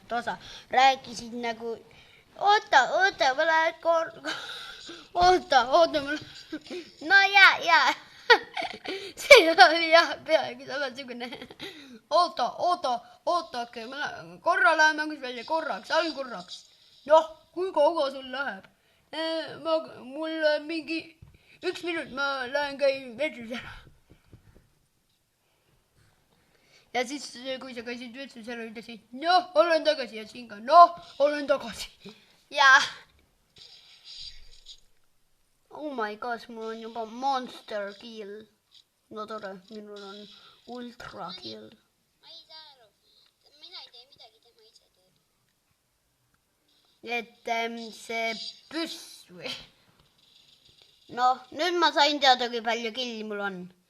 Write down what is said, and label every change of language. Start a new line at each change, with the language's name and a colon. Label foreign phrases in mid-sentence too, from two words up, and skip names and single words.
Estonian: osa, rääkisid nagu, oota, ma lähen oota, no jaa, see oli jah, peagi samasugune, ootake, korra lähen mängis välja korraks, noh, kui kaua sul läheb? Mul mingi 1 minut, ma lähen käin vetsus ära. Ja siis, kui sa käisid vetsus ära, ütlesid, noh, olen tagasi ja siin ka, noh, olen tagasi. Ja.
English: Oh my gosh,
Estonian: mul on juba
English: monster kill.
Estonian: No tore, minul on
English: ultra kill.
Estonian: Ma ei saa aru. Mina ei tee midagi, tema ise teeb. Et see püss või? Noh, nüüd ma sain teada, kui palju killi mul on.